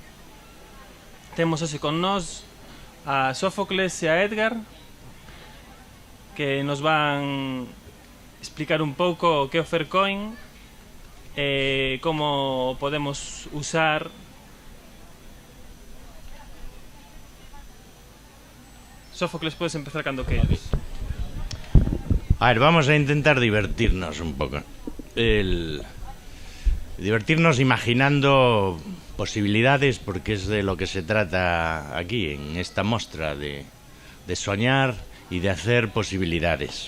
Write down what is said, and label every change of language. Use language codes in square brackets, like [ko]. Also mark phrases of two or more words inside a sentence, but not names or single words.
[gl] Temos hoxe con nós a Sófocles e a Edgar, que nos van explicar un pouco o que é o Faircoin e como podemos usar. Sófocles, podes empezar cando queres. [es] A ver, vamos a intentar divertirnos un poco. Divertirnos imaginando posibilidades, porque es de lo que se trata aquí, en esta muestra, de soñar y de hacer posibilidades.